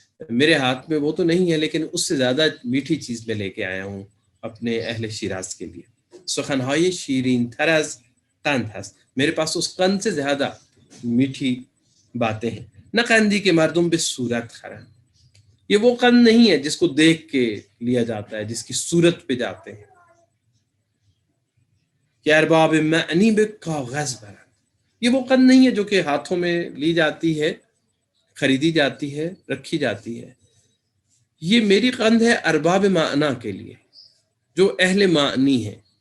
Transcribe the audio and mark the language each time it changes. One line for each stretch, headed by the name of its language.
Urdu: میرے ہاتھ میں وہ تو نہیں ہے، لیکن اس سے زیادہ میٹھی چیز میں لے کے آیا ہوں اپنے اہل شیراز کے لیے.
Persian: سخنهای شیرین تر از قند هست.
Urdu: میرے پاس اس قند سے زیادہ میٹھی باتیں ہیں.
Persian: نہ قندی کے مردم به صورت خرند.
Urdu: یہ وہ قند نہیں ہے جس کو دیکھ کے لیا جاتا ہے، جس کی صورت پہ جاتے ہیں.
Persian: کہ ارباب معنی به کاغذ برند.
Urdu: یہ وہ قند نہیں ہے جو کہ ہاتھوں میں لی جاتی ہے، خریدی جاتی ہے، رکھی جاتی ہے. یہ میری قند ہے ارباب معنی کے لیے، جو اہل معنی ہے.